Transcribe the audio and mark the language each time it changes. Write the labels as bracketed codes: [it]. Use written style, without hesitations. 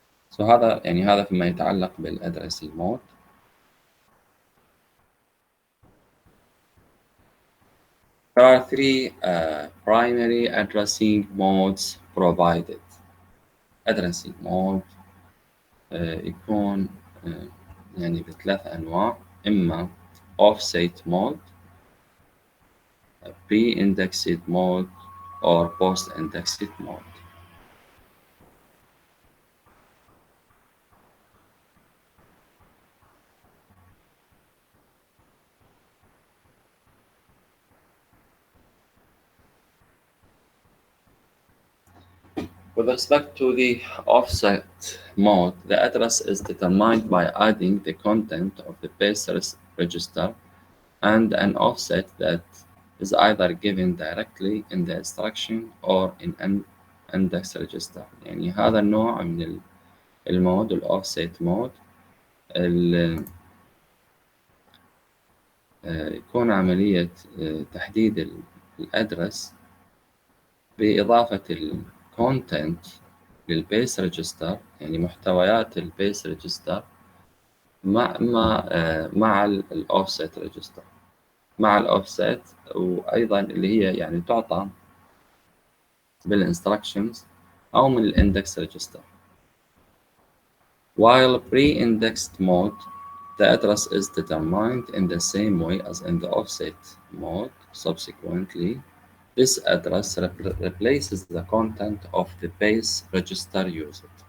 [ar] So هذا فيما يتعلق بالaddressing mode. [en] There are three primary addressing modes provided. [ar] addressing mode يكون يعني بثلاث أنواع، إما [en] offset mode, pre-indexed mode, or post-indexed mode. With respect to the offset mode, the address is determined by adding the content of the base register and an offset that is either given directly in the instruction or in an index register. [ar] يعني هذا النوع من المود الأوفست مود يكون عملية تحديد الأدرس بإضافة الكونتنت للبيس ريجستر، يعني محتويات البيس ريجستر مع الأوفست ريجستر، مع الأوفست، وأيضا اللي هي يعني تعطى بالinstructions أو من الإندكس ريجستر. [en] While pre-indexed mode, the address is determined in the same way as in the offset mode. Subsequently, this address replaces the content of the base register used.